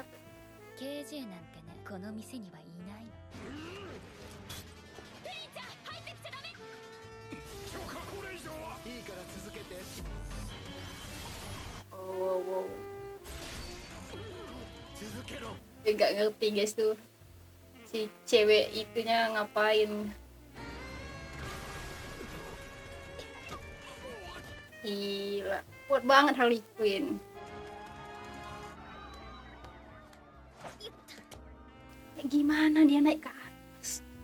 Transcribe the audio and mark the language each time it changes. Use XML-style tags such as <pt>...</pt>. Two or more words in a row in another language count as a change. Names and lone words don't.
<ja>KJ なんてね、この店にはいないの。プリンちゃん、入ってきちゃダメ。許可これ以上は。いいから続けて。</ja> <en>Oh, wow.</en> <ja>続けろ。</ja> <id>Gue nggak ngerti guys tuh. Si cewek itunya ngapain. Gila. Kuat banget Harley Quinn. Gimana dia naik ke atas?</id>